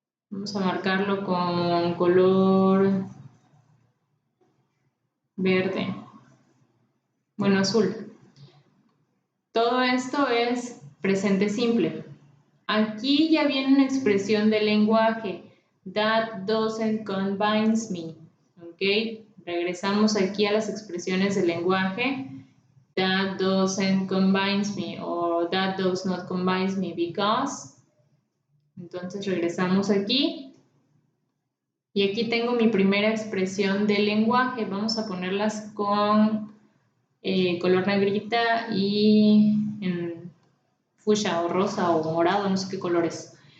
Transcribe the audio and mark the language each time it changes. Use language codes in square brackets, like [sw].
[es] Vamos a marcarlo con color verde, bueno, azul. Todo esto es presente simple. Aquí ya viene una expresión del lenguaje. [en] That doesn't convince me. [es] ¿Ok? Regresamos aquí a las expresiones del lenguaje. [en] That doesn't convince me o that does not convince me because. [es] Entonces regresamos aquí. Y aquí tengo mi primera expresión del lenguaje. Vamos a ponerlas con color negrita y en fucsia o rosa o morado, no sé qué color es.